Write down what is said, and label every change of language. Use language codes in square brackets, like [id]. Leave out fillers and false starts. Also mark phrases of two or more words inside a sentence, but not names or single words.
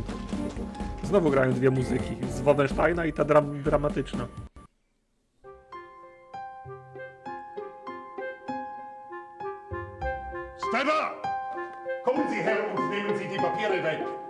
[pl] Znowu grają dwie muzyki, z Wolfensteina i ta dramatyczna. [de] Steiner! Kommen Sie her und nehmen Sie die Papiere weg!